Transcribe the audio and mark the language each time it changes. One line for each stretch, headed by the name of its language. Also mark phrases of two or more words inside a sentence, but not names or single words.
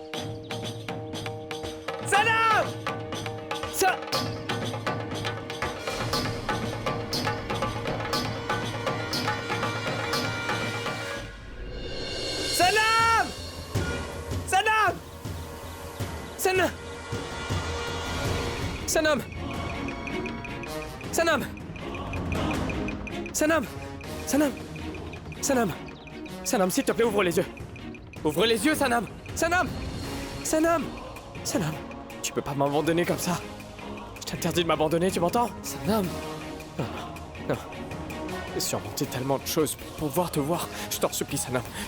French: Sanam! Sanam! Sanam! Sanam! Sanam! Sanam! Sanam! Sanam! Sanam! Sanam, s'il te plaît, ouvre les yeux! Ouvre les yeux, Sanam! Sanam! Sanam! Sanam! Tu peux pas m'abandonner comme ça! Je t'interdis de m'abandonner, tu m'entends? Sanam! Non, non. J'ai surmonté tellement de choses pour pouvoir te voir. Je t'en supplie, Sanam.